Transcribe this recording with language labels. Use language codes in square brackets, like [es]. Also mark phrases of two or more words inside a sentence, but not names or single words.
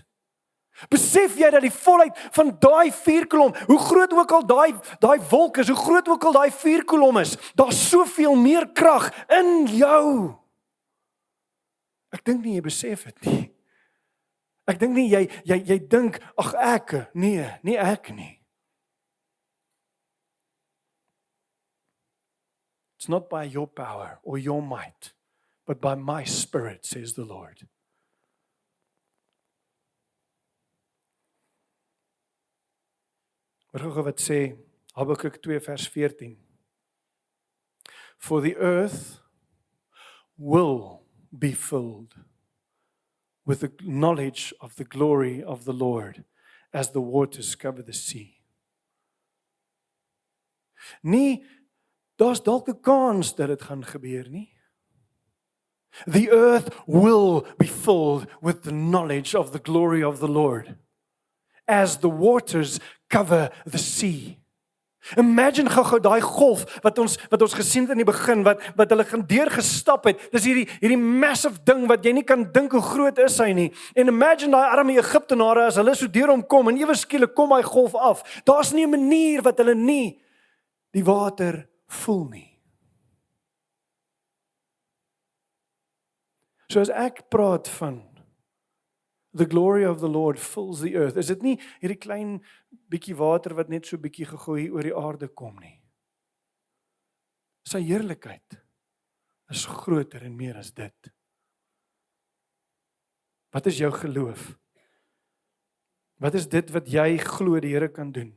[af] Besef jy dat die volheid van daai vuurkolom, hoe groot ook al daai wolk is, hoe groot ook al daai vuurkolom is, daar's soveel meer krag in jou. Ek dink nie jy besef dit nie. Ek dink nie jy dink, ag ek, nie ek nie. [en] It's not by your power or your might, but by my spirit, says the Lord. [af] Wat sê Habakuk 2 vers 14. [en] For the earth will be filled with the knowledge of the glory of the Lord as the waters cover the sea. [af] Nie, daar's dalk 'n kans dat dit gaan gebeur nie. [en] The earth will be filled with the knowledge of the glory of the Lord as the waters cover the sea. [af] Imagine gou daai golf wat ons gesien het in die begin, wat hulle gaan deurgestap het. Dis hierdie massive ding wat jy nie kan dink hoe groot is hy nie. En imagine daai arme Egiptenare as hulle so deur hom kom en ewe skielik kom hy golf af. Daar's nie 'n manier wat hulle nie die water voel nie. So as ek praat van [en] the glory of the Lord fills the earth, [af] is dit nie hierdie klein bietjie water wat net so bietjie gegooi oor die aarde kom nie. Sy heerlikheid is groter en meer as dit. Wat is jou geloof? Wat is dit wat jy glo die Here kan doen?